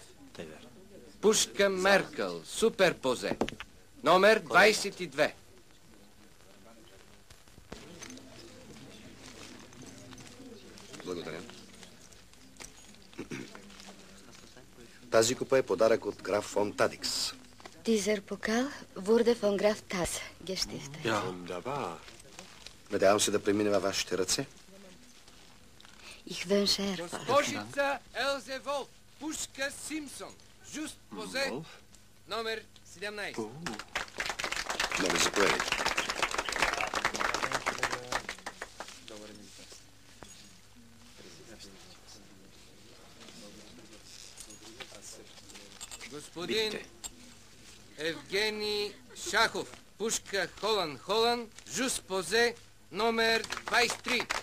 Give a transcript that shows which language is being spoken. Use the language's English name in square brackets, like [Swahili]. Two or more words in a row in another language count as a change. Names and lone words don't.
[Bulgarian] Пушка Меркъл, суперпозе. Номер 22. Благодаря. Тази купа е подарък от граф фон Тадикс. [German] Dieser Pokal wurde von Graf Taz gestiftet. Ja. Wunderbar. [Bulgarian] Надявам се да премине във вашите ръце. [German] Ich wünsche Erfolg. [Bulgarian] Госпожица Елзе Волф, пушка Симпсон, жуст позе, номер 17. Моля, заповядайте. Господин Евгений Шахов, пушка Холан, жуст позе, номер 23.